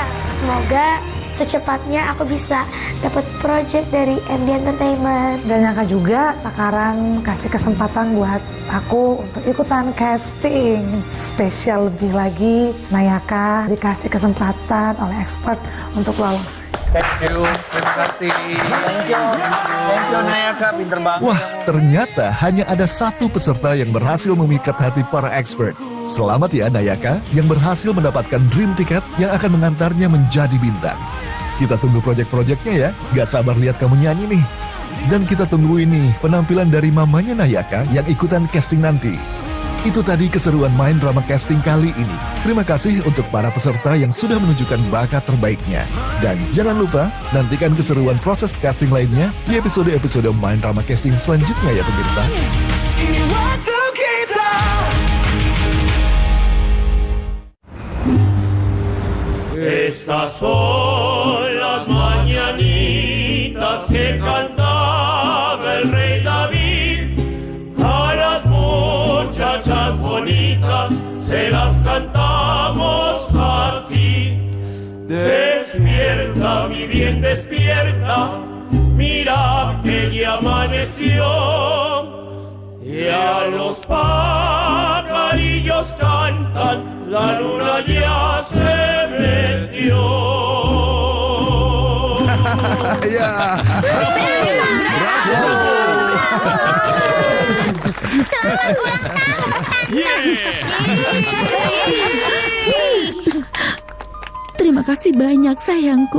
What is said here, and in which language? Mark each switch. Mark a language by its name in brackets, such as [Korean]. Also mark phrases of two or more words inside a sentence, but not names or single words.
[Indonesian] Semoga secepatnya aku bisa dapat project dari MD Entertainment. Dan nyangka juga sekarang kasih kesempatan buat aku untuk ikutan casting. Spesial lebih lagi, Nayaka dikasih kesempatan oleh expert untuk lolos. [English] Thank you, [Indonesian] terima kasih. [English] Thank you [Indonesian] Nayaka, pinter banget. Wah, ternyata hanya ada 1 peserta yang berhasil memikat hati para expert. Selamat ya Nayaka, yang berhasil mendapatkan Dream Ticket yang akan mengantarnya menjadi bintang. Kita tunggu proyek-proyeknya ya, gak sabar lihat kamu nyanyi nih. Dan kita tunggu ini penampilan dari mamanya Nayaka yang ikutan casting nanti. Itu tadi keseruan main drama casting kali ini. Terima kasih untuk para peserta yang sudah menunjukkan bakat terbaiknya. Dan jangan lupa, nantikan keseruan proses casting lainnya di episode-episode main drama casting selanjutnya ya pemirsa. [Spanish] Estas son las mañanitas que cantaba el rey David. A las muchachas bonitas se las cantamos a ti. Despierta, mi bien, despierta. Mira que ya amaneció. Y a los pajarillos cantan, la luna ya se metió. [Indonesian] Selamat ulang tahun, Terima kasih banyak, sayangku.